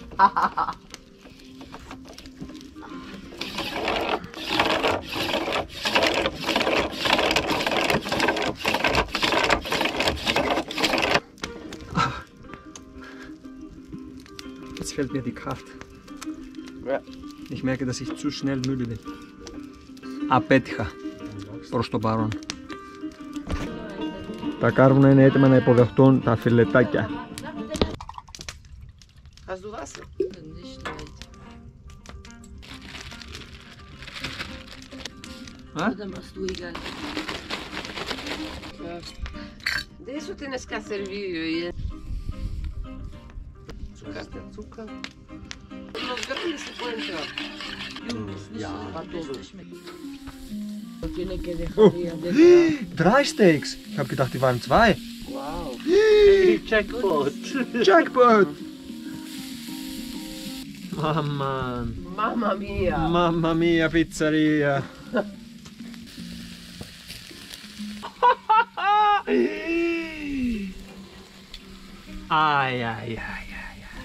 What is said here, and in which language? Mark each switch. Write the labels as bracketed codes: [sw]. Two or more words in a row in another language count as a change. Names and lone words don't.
[de] Jetzt fehlt mir die Kraft. Ja. Ich merke, dass ich zu schnell müde bin. [el] Απέτυχα προς το παρόν. Τα κάρβουνα είναι έτοιμα να υποδεχτούν τα φιλετάκια. [de] Hast du Wasser? Nicht weit. Oder machst du egal? [es] De eso tienes que hacer vídeo. [de] Zucker. Der Zucker. [es] Los grandes se pueden traer. Ja, todo. Lo tiene que dejar ya de [de] 3 Steaks! Ich hab gedacht, die waren 2. [en] Wow. Jackpot. Jackpot! [it] Mamma, Mamma mia. mamma mia pizzeria! Ai, ai, ai, ai, ai.